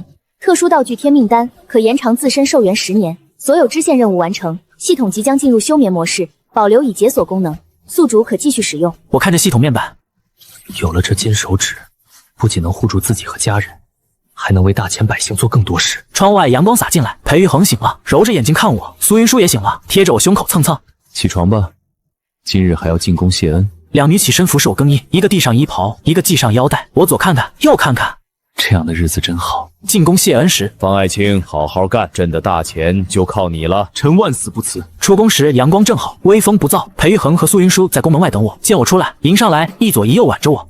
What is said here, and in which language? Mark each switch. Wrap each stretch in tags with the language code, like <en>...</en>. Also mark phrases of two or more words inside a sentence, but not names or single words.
<zh>特殊道具天命丹可延長自身壽元10年。所有支線任務完成，系統即將進入休眠模式，保留已解锁功能，宿主可繼續使用。我看着系統面板，有了這金手指，不僅能護住自己和家人，還能為大千百姓做更多事。窗外陽光灑進來，裴玉衡醒了，揉着眼睛看我。蘇雲舒也醒了，貼着我胸口蹭蹭。起床吧，今日還要進宮謝恩。 2女起身服侍我更衣，一個遞上衣袍，一個繫上腰帶。我左看看，右看看。這樣的日子真好。進宮謝恩時，方愛卿好好幹，朕的大錢就靠你了，臣萬死不辭。出宮時陽光正好，微風不燥。裴玉衡和蘇雲舒在宮門外等我，見我出來，迎上來，一左一右挽着我。</zh>